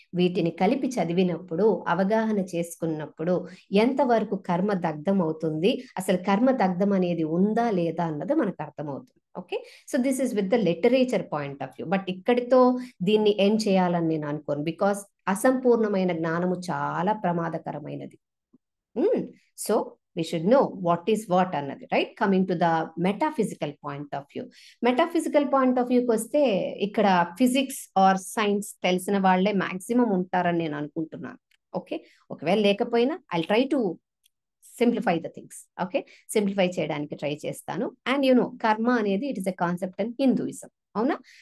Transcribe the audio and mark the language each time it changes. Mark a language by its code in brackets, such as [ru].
[te] వీటిని కలిపి చదివినప్పుడు, అవగాహన చేసుకున్నప్పుడు ఎంతవరకు కర్మ దగ్ధం అవుతుంది, అసలు కర్మ దగ్ధం అనేది ఉందా లేదా అన్నది మనకు అర్థమవుతుంది. [en] Okay, so this is with the literature point of view. But [te] ఇక్కడితో దీన్ని ఏం చేయాలని నేను అనుకోను, [en] because [te] అసంపూర్ణమైన జ్ఞానము చాలా ప్రమాదకరమైనది. [en] So we should know what is what అన్నది, right? Coming to the metaphysical point of view. [te] Metaphysical point of వ్యూకి వస్తే ఇక్కడ ఫిజిక్స్ ఆర్ సైన్స్ తెలిసిన వాళ్ళే మాక్సిమం ఉంటారని నేను అనుకుంటున్నాను. [en] okay, [te] ఒకవేళ లేకపోయినా [en] I try to simplify the things. [te] Okay, simplify చేయడానికి ట్రై చేస్తాను. అండ్ కర్మ అనేది [en] it is a concept in Hinduism, [te] అవునా?